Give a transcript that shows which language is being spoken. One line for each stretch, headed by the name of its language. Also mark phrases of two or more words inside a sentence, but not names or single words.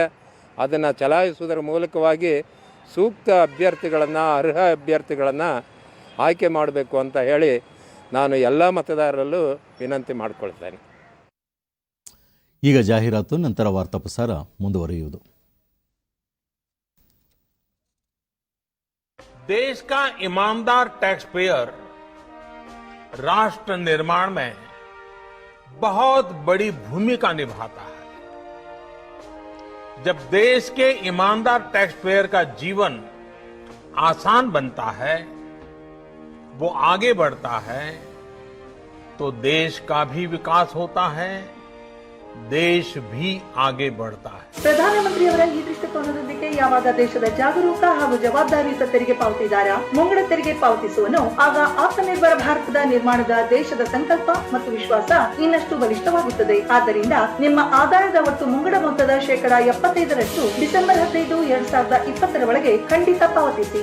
Kannada: ಅದನ್ನು ಚಲಾಯಿಸುವುದರ ಮೂಲಕವಾಗಿ ಸೂಕ್ತ ಅಭ್ಯರ್ಥಿಗಳನ್ನು, ಅರ್ಹ ಅಭ್ಯರ್ಥಿಗಳನ್ನು ಆಯ್ಕೆ ಮಾಡಬೇಕು ಅಂತ ಹೇಳಿ ನಾನು ಎಲ್ಲ ಮತದಾರರಲ್ಲೂ ವಿನಂತಿ ಮಾಡಿಕೊಳ್ತೇನೆ. ಈಗ ಜಾಹೀರಾತು, ನಂತರ ವಾರ್ತಾ ಪ್ರಸಾರ ಮುಂದುವರಿಯುವುದು.
Hindi: देश का ईमानदार
English: tax payer
Hindi: राष्ट्र निर्माण में बहुत बड़ी भूमिका निभाता है. जब देश के ईमानदार
English: tax payer
Hindi: का जीवन आसान बनता है, वो आगे बढ़ता है, तो देश का भी विकास होता है, देश भी आगे बढ़ता है.
Kannada: ಪ್ರಧಾನಮಂತ್ರಿಯವರ ಈ ದೃಷ್ಟಿಕೋನದೊಂದಿಗೆ ಯಾವಾಗ ದೇಶದ ಜಾಗರೂಕ ಹಾಗೂ ಜವಾಬ್ದಾರಿಯುತ ತೆರಿಗೆ ಪಾವತಿದಾರ ಮುಂಗಡ ತೆರಿಗೆ ಪಾವತಿಸುವನು, ಆಗ ಆತ್ಮನಿರ್ಭರ ಭಾರತದ ನಿರ್ಮಾಣದ ದೇಶದ ಸಂಕಲ್ಪ ಮತ್ತು ವಿಶ್ವಾಸ ಇನ್ನಷ್ಟು ಬಲಿಷ್ಠವಾಗುತ್ತದೆ. ಆದ್ದರಿಂದ ನಿಮ್ಮ ಆದಾಯದ ಒಟ್ಟು ಮುಂಗಡ ಮೊತ್ತದ 75% ಡಿಸೆಂಬರ್ 15, 2020 ಒಳಗೆ ಖಂಡಿತ ಪಾವತಿಸಿ.